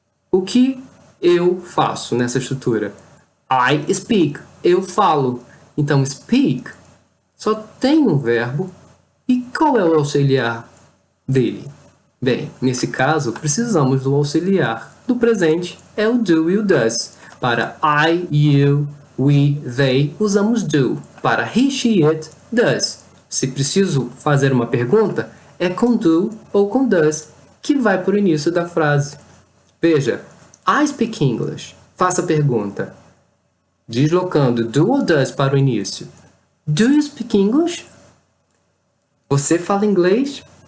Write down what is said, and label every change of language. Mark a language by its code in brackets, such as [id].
[pt] O que eu faço nessa estrutura? [en] I speak, [pt] eu falo. Então, speak só tem um verbo. E qual é o auxiliar dele? Bem, nesse caso, precisamos do auxiliar do presente, é o do e o does. Para I, you, we, they, usamos do. Para he, she, it, does. Se preciso fazer uma pergunta, é com do ou com does, que vai para o início da frase. Veja, [en] I speak English. [pt] Faça a pergunta, deslocando do ou does para o início. [en] Do you speak English? [pt] Você fala inglês?